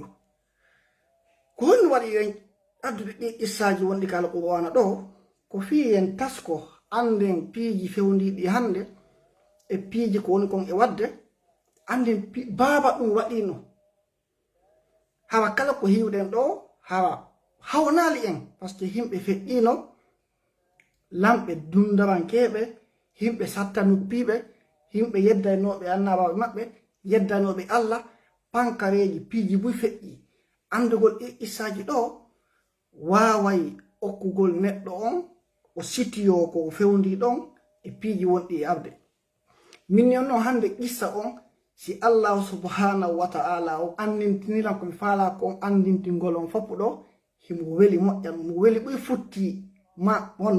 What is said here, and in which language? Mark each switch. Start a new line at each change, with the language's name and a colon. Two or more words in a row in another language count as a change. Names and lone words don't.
Fula: Ko honɗum waɗi en addude ɗi qissaji wonɗi ka alqur'ana ɗo ko fi en tasko anden piiji fewndiɗi hande e piiji ko woni kon e wadde anden baba ɗum waɗino hawa kala ko hiwɗen ɗo hawa hawnali en
French: par ce que
Fula: himɓe feƴƴino lamɓe dundarankeɓe himɓe sattanuppiɓe himɓe yeddanoɓe annabaɓe maɓɓe yeddanoɓe Allah pankareji piiji buy feƴƴi andugol issaji ɗo waway okkugol neɗɗo on o sitiyo ko o fewndi ɗon e piiji wonɗi e arde min non noon hande qissa on si Allah
Arabic: سبحانه وتعالى
Fula: o andintiniran komi faala ko on andintingol on foppu ɗo himo weli moƴƴan mo weli ɓuy futti ma wonno